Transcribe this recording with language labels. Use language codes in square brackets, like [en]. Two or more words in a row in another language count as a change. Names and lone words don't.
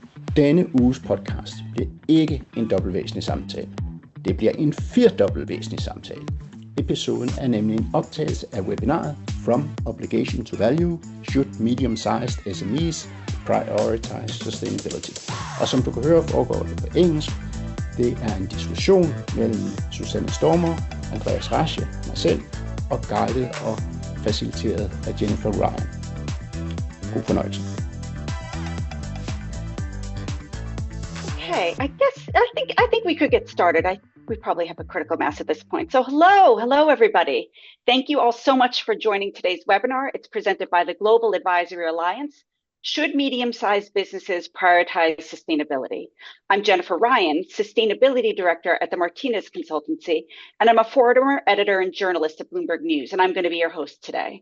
[da] Denne uges podcast bliver ikke en dobbeltvæsentlig samtale. Det bliver en firdobbeltvæsentlig samtale. Episoden er nemlig en optagelse af webinaret From Obligation to Value, Should Medium-Sized SMEs Prioritize Sustainability? Og som du kan høre, foregår det på engelsk. Det er en diskussion mellem Susanne Stormer, Andreas Rasche, mig selv, og guidet og faciliteret af Jennifer Ryan. God fornøjelse. [en] Okay, I think we could get started. We probably have a critical mass at this point. So hello everybody. Thank you all so much for joining today's webinar. It's presented by the Global Advisory Alliance. Should medium-sized businesses prioritize sustainability? I'm Jennifer Ryan, Sustainability Director at the Martinez Consultancy, and I'm a former editor and journalist at Bloomberg News, and I'm going to be your host today.